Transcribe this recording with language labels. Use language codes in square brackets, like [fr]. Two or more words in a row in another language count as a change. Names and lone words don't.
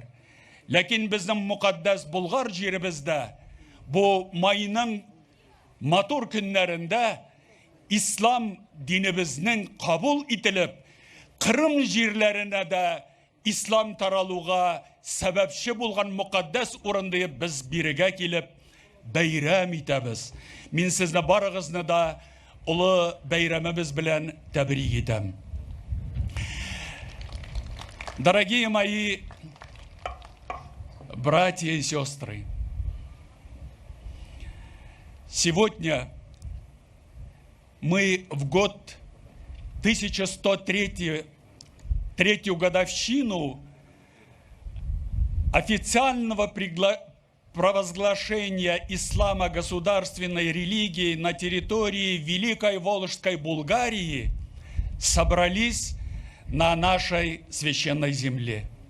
[tt] Ләкин безнең мукаддас Болгар җиребездә бу майның матур көннәрендә ислам динебезнең кабул ителеп, Кырым җирләренә дә ислам таралуга сәбәпче булган мукаддас урынды без бирегә килеп бәйрәм итәбез. Мин сезне барыгызны да улы бәйрәмебез белән тәбрик итәм. [ru] Дорогие мои братья и сестры, сегодня мы в год 1103 годовщину официального провозглашения ислама государственной религией на территории Великой Волжской Булгарии собрались на нашей священной земле.